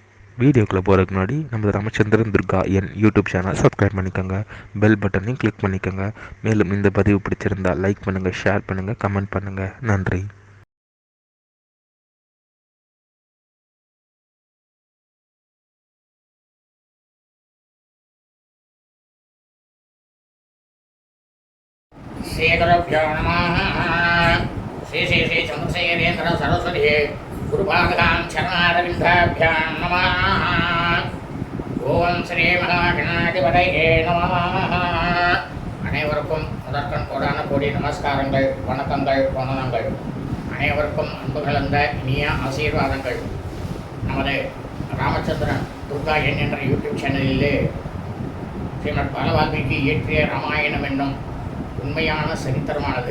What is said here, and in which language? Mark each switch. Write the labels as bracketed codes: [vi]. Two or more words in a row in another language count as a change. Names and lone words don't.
[ta] வீடியோக்குள்ளே போகிறதுக்கு முன்னாடி நம்ம ராமச்சந்திரன் துர்கா என் [en] YouTube channel [ta] சப்ஸ்கிரைப் பண்ணிக்கோங்க, பெல் பட்டனையும் கிளிக் பண்ணிக்கோங்க. மேலும் இந்த பதிவு பிடிச்சிருந்தால் லைக் பண்ணுங்கள், ஷேர் பண்ணுங்கள், கமெண்ட் பண்ணுங்கள். நன்றி. [sa] श्रीगुरुभ्यो नमः। श्री श्री श्री चन्द्रशेखरेन्द्र सरस्वती गुरुपादकां चरणारविन्दाभ्यां नमः। ॐ श्री महागणाधिपतये नमः. [ta] அனைவருக்கும் முதற்கண் கோடான கோடி நமஸ்காரங்கள், வணக்கங்கள், வந்தனங்கள். அனைவருக்கும் அன்பு கலந்த இனிய ஆசீர்வாதங்கள். நமது ராமச்சந்திரன் துர்கா என் என்ற யூடியூப் சேனலிலே ஸ்ரீமத் பாலவால்மீகி இயற்றிய ராமாயணம் என்னும் உண்மையான சரித்திரமானது.